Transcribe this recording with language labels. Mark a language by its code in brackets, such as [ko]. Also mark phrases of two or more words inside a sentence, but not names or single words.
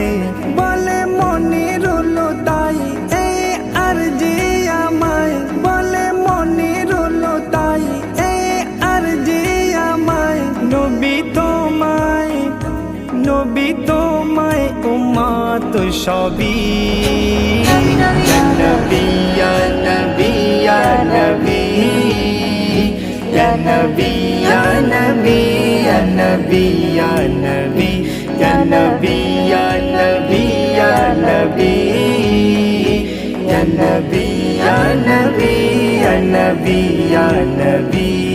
[bn] বলে মনিরুল তাই এই আরজি আমায়, বলে মনিরুল তাই এই আরজি আমায়। নবী তোমায়, নবী তোমায় উম্মত সবই। [ar] يا نبي، يا نبي، يا نبي، يا نبي، يا نبي، يا نبي، يا نبي، يا نبي، يا نبي، يا نبي، يا نبي، يا نبي، يا نبي، يا نبي.